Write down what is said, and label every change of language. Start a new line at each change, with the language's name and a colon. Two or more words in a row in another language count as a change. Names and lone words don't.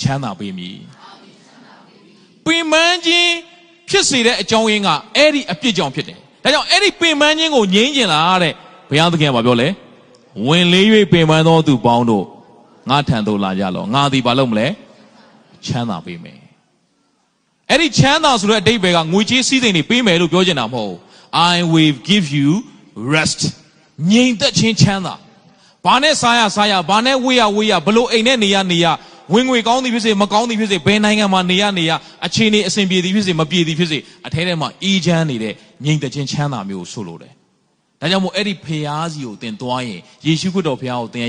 Burmese: မ်းသာပေးမည်ပင်ပန်းခြင်းဖြစ်စေတဲ့အကြောင်းရင်းကအဲ့ဒီအပြစ်ကြောင့်ဖြစ်တယ်ဒါကြောင့်အဲ့ဒီပင်ပန်းခြင်းကိုငြိမ်းကျင်လာတဲ့ဘုရားသခင်ကပြောလဲဝင်လေး၍ပင်ပန်းသောသူပေါင်းတို့ငါထံသို့လာကြလော့ငါသည်ဘာလုပ်မလဲချမ်းသာပေးမယ်အဲ့ဒီချမ်းသာဆိုတဲ့အဓိပ္ပာယ်ကငွေကြေးစည်းစိမ်တွေပေးမယ်လို့ပြောချင်တာမဟုတ်
English: I will give you rest
Burmese: ငြိမ်သက်ခြင်းချမ်းသာဘာနဲ့စားရဘာနဲ့ဝေးရဘလို့အိမ်နဲ့နေရဝင်ငွေကောင်းသည်ဖြစ်စေမကောင်းသည်ဖြစ်စေဘယ်နိုင်ငံမှာနေရအခြေအနေအဆင်ပြေသည်ဖြစ်စေမပြေသည်ဖြစ်စေအထဲထဲမှာအေးချမ်းနေတဲ့ငြိမ်သက်ခြင်းချမ်းသာမျိုးကိုဆိုလိုတယ်ဒါကြောင့်မို့အဲ့ဒီဖျားစီကိုသင်သွားရင်ယေရှုခရစ်တော်ဖျားကိုသင်